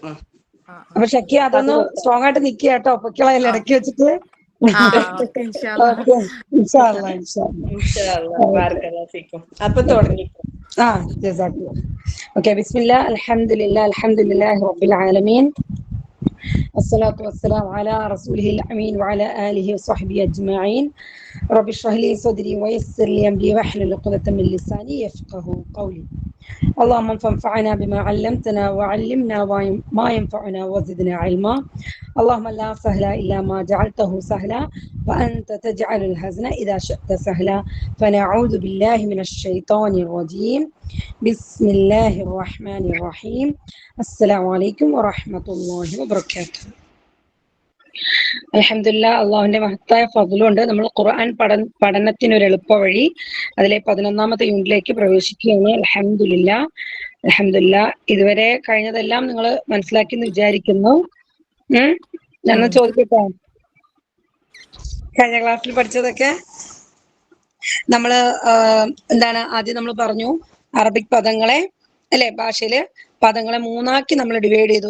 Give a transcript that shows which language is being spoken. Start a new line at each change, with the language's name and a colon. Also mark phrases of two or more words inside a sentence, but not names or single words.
Malayalam: അപ്പൊ ഷക്കിയ അതൊന്ന് സ്ട്രോങ് ആയിട്ട് നിക്കുക കേട്ടോ, പൊക്കിളയിൽ ഇടയ്ക്ക് വെച്ചിട്ട്. അപ്പൊ തുടങ്ങി.
Arabic: بسم الله الحمد لله رب العالمين والصلاة والسلام على رسوله الأمين وعلى آله وصحبه أجمعين. رب اشرح لي صدري ويسر لي أمري واحلل عقدة من لساني يفقه قولي. اللهم فانفعنا بما علمتنا وعلمنا ما ينفعنا وزدنا علما. اللهم لا سهل إلا ما جعلته سهلا وأنت تجعل الحزن إذا شئت سهلا. فنعوذ بالله من الشيطان الرجيم. بسم الله الرحمن الرحيم. السلام عليكم ورحمة الله وبركاته.
Malayalam: അൽഹംദുലില്ലാ, അള്ളാഹുവിന്റെ മഹത്തായ ഫദ്ലുണ്ട്. നമ്മൾ ഖുർആൻ പഠനത്തിനൊരു എളുപ്പ വഴി, അതിലെ 11ാമത്തെ യൂണിറ്റിലേക്ക് പ്രവേശിക്കുകയാണ്. അൽഹംദുലില്ലാ. ഇതുവരെ കഴിഞ്ഞതെല്ലാം നിങ്ങൾ മനസ്സിലാക്കി എന്ന് വിചാരിക്കുന്നു. ഞാൻ ചോദിക്കട്ടെ, കഴിഞ്ഞ ക്ലാസ്സിൽ പഠിച്ചതൊക്കെ നമ്മള് ആദ്യം നമ്മൾ പറഞ്ഞു അറബിക് പദങ്ങളെ അല്ലെ, ഭാഷയില് പദങ്ങളെ 3ആക്കി നമ്മൾ ഡിവൈഡ് ചെയ്തു.